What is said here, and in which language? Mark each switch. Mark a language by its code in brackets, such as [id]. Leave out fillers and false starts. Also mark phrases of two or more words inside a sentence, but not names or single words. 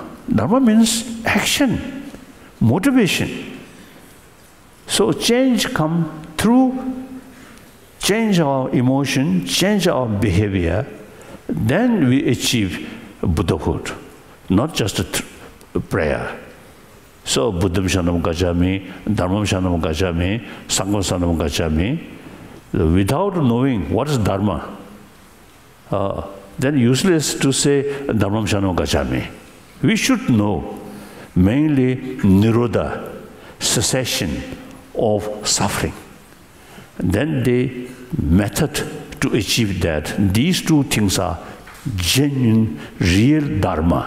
[en] Dharma means action, motivation. So change comes through change our emotion, change our behavior, then we achieve Buddhahood, not just a prayer. [pi] So Buddham Shanam Gacchami, Dharmam Shanam Gacchami, Sangham Shanam Gacchami. [en] Without knowing what is Dharma, then useless to say [pi] Dharmam Shanam Gacchami. [en] We should know mainly Nirodha, cessation of suffering. Then the method to achieve that, these two things are genuine, real Dharma.